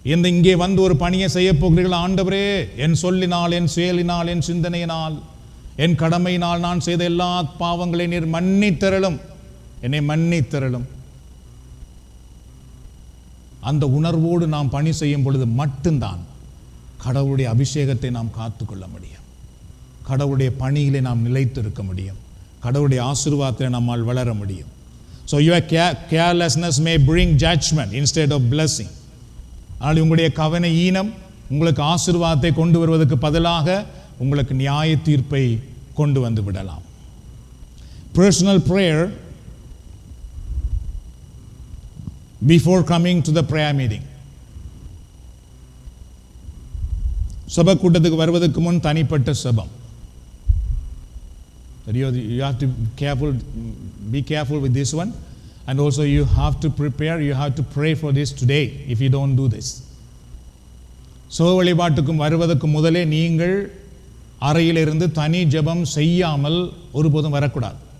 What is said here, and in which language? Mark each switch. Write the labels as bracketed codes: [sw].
[ta] இங்கே வந்து ஒரு பணியை செய்ய போகிறீர்கள், ஆண்டவரே என் சொல்லினால், என் செயலினால், என் சிந்தனையினால், என் கடமையினால் நான் செய்த எல்லா பாவங்களை நீர் மன்னித்தருளும், என்னை மன்னித்தருளும். அந்த உணர்வோடு நாம் பணி செய்யும் பொழுது மட்டும்தான் கடவுளுடைய அபிஷேகத்தை நாம் காத்துக்கொள்ள முடியும், கடவுளுடைய பணியிலே நாம் நிலைத்திருக்க முடியும், கடவுளுடைய ஆசீர்வாதத்தில் நம்மால் வளர முடியும். [en] So your carelessness may bring judgment instead of blessing. [ta] ஆனால் உங்களுடைய கவன ஈனம் உங்களுக்கு ஆசீர்வாதத்தை கொண்டு வருவதற்கு பதிலாக உங்களுக்கு நியாய தீர்ப்பை கொண்டு வந்து விடலாம். [en] Personal prayer before coming to the prayer meeting. [ta] சபை கூட்டத்துக்கு வருவதற்கு முன் தனிப்பட்ட சபம். [en] You have to be careful with this one, and also you have to prepare, you have to pray for this today if you don't do this. [ta] சபை வழிபாட்டுக்கும் வருவதற்கு முதலே நீங்கள் அறையிலிருந்து தனி ஜெபம் செய்யாமல் ஒருபோதும் வரக்கூடாது.